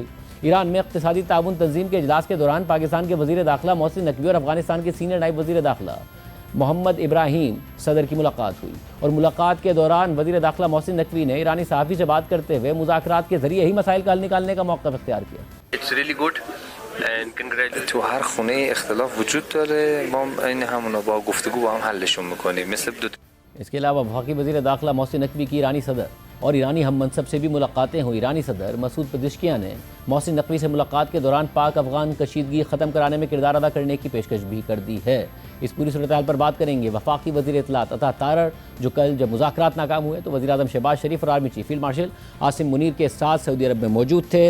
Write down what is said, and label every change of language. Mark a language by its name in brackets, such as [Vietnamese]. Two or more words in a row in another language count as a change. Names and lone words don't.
[Urdu] ایران میں اقتصادی تعاون تنظیم کے اجلاس کے دوران پاکستان کے وزیر داخلہ محسن نقوی اور افغانستان کے سینئر نائب وزیر داخلہ محمد ابراہیم صدر کی ملاقات ہوئی، اور ملاقات کے دوران وزیر داخلہ محسن نقوی نے ایرانی صحافی سے بات کرتے ہوئے مذاکرات کے ذریعے ہی مسائل کا حل نکالنے کا موقف اختیار کیا۔ [English] It's really good and congratulations. [Persian] تو هر خونه اختلاف وجود داره، ما این همونو با گفتگو با هم حلشون میکنیم مثل [Urdu] اس کے علاوہ وفاقی وزیر داخلہ محسن نقوی کی ایرانی صدر اور ایرانی ہم منصب سے بھی ملاقاتیں ہوئی۔ ایرانی صدر مسعود پزشکیان نے محسن نقوی سے ملاقات کے دوران پاک افغان کشیدگی ختم کرانے میں کردار ادا کرنے کی پیشکش بھی کر دی ہے۔ اس پوری صورتحال پر بات کریں گے وفاقی وزیر اطلاعات عطا تارڑ، جو کل جب مذاکرات ناکام ہوئے تو وزیر اعظم شہباز شریف اور آرمی چیف فیلڈ مارشل عاصم منیر کے ساتھ سعودی عرب میں موجود تھے۔